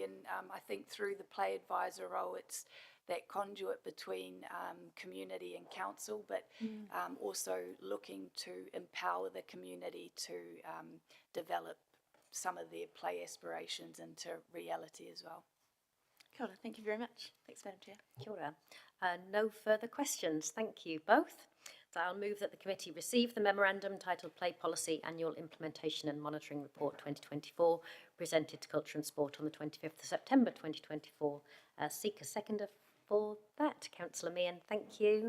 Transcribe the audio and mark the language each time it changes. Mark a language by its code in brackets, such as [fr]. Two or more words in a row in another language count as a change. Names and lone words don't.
[en] And I think through the play advisor role, it's that conduit between community and council, but also looking to empower the community to develop some of their play aspirations into reality as well. [mi] Kia ora, [en] thank you very much. Thanks, Madam Chair. [mi] Kia ora. [en] No further questions. Thank you both. So I'll move that the committee receive the memorandum titled Play Policy Annual Implementation and Monitoring Report 2024, presented to Culture and Sport on the 25th of September 2024. Seek a seconder for that. Councillor Meehan, thank you.